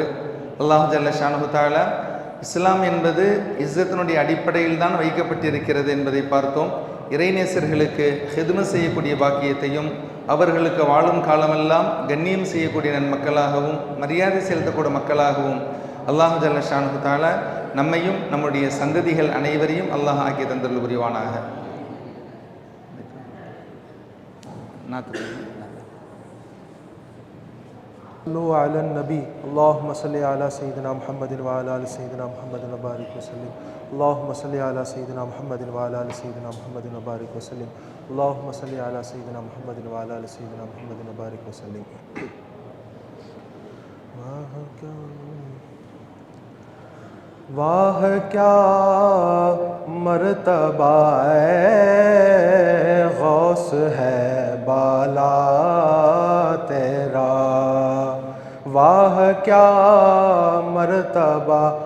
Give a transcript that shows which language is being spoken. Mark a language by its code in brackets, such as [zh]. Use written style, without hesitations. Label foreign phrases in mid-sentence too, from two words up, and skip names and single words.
[ta] அல்லாஹ் [ar] جل شأنه تعالى [ta] இஸ்லாம் என்பது இஸ்ஸத்தினுடைய அடிப்படையில் தான் வைக்கப்பட்டிருக்கிறது என்பதை பார்த்தோம். இறைநேசர்களுக்கு ஹிதுமத் செய்யக்கூடிய பாக்கியத்தையும் அவர்களுக்கு வாழும் காலமெல்லாம் கண்ணியம் செய்யக்கூடிய நன்மக்களாகவும் மரியாதை செலுத்தக்கூடிய மக்களாகவும் அல்லாஹ் [ar] جل شأنه تعالى [ta] நம்மையும் நம்முடைய சந்ததிகள் அனைவரையும் அல்லாஹ் ஆக்கி தந்தருள் புரிவானாக. [ar] صلوا على النبي اللهم صل على سيدنا محمد وعلى ال سيدنا محمد وبارك وسلم اللهم صل على سيدنا محمد وعلى ال سيدنا محمد وبارك وسلم اللهم صل على سيدنا محمد وعلى ال سيدنا محمد وبارك وسلم. [ur] واہ کیا مرتبہ غوث ہے بالا تیرا، واہ کیا مرتبہ